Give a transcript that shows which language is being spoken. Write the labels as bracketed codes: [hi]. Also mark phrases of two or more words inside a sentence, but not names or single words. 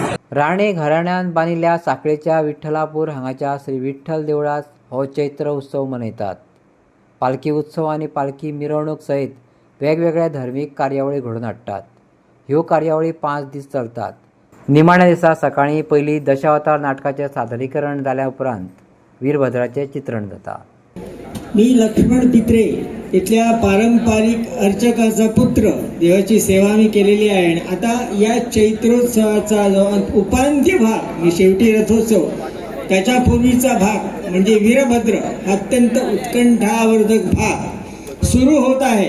[kok] राणे घराण्यान बांदिल्ल्या सांखळेच्या विठ्ठलापूर हांगाच्या श्री विठ्ठल देवळात हो चैत्र उत्सव मनयतात. पालखी उत्सव आनी पालखी मिरवणूक सयत वेगवेगळ्या धर्मीक कार्यावळी घडोवन हाडटात. ह्यो कार्यावळी 5 दीस चलतात. निमाण्या दिसा सकाळीं पयलीं दशावतार नाटकाचें सादरीकरण जाल्या उपरांत वीरभद्राचें चित्रण जाता. [mr] मी लक्ष्मण पित्रे इथल्या पारंपरिक अर्चकाचा पुत्र. देवाची सेवा मी केलेली आहे. आणि आता या चैत्रोत्सवाचा जो उपांत्य भाग मी शेवटी रथोत्सव त्याच्या पूर्वीचा भाग म्हणजे वीरभद्र अत्यंत उत्कंठावर्धक भाग सुरू होत आहे.